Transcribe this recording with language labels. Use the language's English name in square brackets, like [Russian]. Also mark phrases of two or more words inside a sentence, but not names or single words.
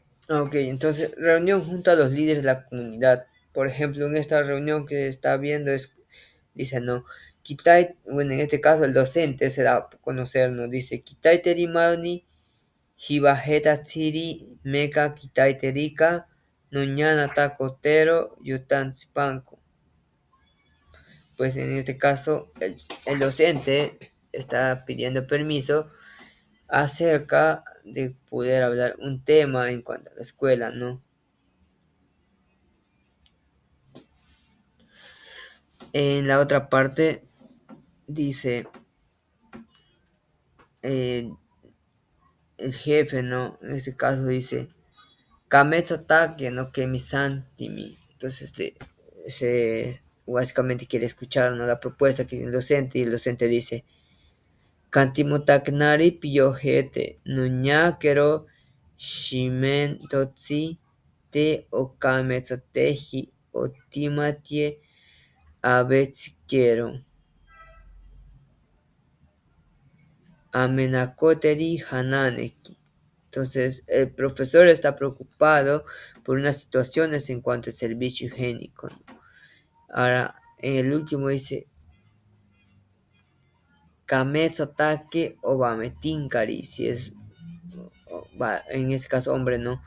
[Spanish] Ok, entonces reunión junto a los líderes de la comunidad. Por ejemplo, en esta reunión que está viendo dice, no, Kitai, bueno, en este caso el docente se da a conocer, ¿no? [Asháninka] Dice, Kitai Terimauni, Hibajeta Tsiri, Meka Kitai Terika, Noñana Takotero, Yutan Tsipanko. [Spanish] Pues en este caso el docente está pidiendo permiso acerca de poder hablar un tema en cuanto a la escuela, ¿no? En la otra parte dice eh, el jefe, ¿no? En este caso dice [Asháninka] Kametsatake no Kemisantimi. [Spanish] Entonces básicamente quiere escuchar, ¿no? La propuesta que tiene el docente y el docente dice [Asháninka] Kantimotaknari piyojete nuñakero shimen totsi te okametsateji otimatie abetsikero amenakoteri hananeki. [Spanish] Entonces, el profesor está preocupado por unas situaciones en cuanto al servicio higiénico, ¿no? Ahora, en el último dice, [Asháninka] Kametsatake Obametinkari, [Spanish] si es, en este caso hombre, ¿no?